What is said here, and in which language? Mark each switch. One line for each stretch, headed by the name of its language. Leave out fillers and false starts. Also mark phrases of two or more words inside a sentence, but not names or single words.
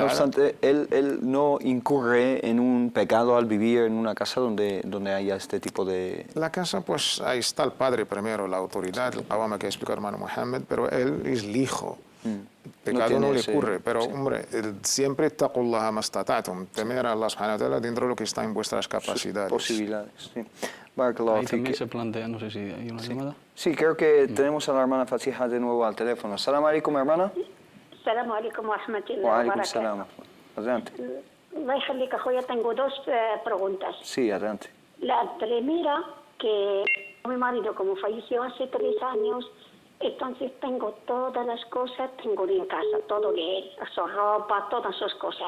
Spanish: No obstante, él no incurre en un pecado al vivir en una casa donde haya este tipo de... La casa, pues ahí está el padre primero, la autoridad, el awama que explica el hermano Mohammed, pero él es el hijo. Pecado no le ocurre, pero hombre, siempre
Arabic: اتقوا الله ما استطعتم,
Spanish: temer a
Arabic: الله سبحانه وتعالى
Spanish: dentro de lo que está en vuestras capacidades. Posibilidades, sí. Ahí también se plantea, no sé si hay una llamada. Sí, creo que tenemos a la hermana Fatiha de nuevo al teléfono.
Arabic: سلام عليكم, hermana. سلام عليكم ورحمة الله Wa wa alaikum barakatuh. salam.
Spanish: Adelante. Yo tengo dos preguntas. Sí, adelante. La primera, que mi marido como falleció hace 3 años, entonces tengo todas las cosas, tengo en casa, todo de él, su ropa, todas sus cosas.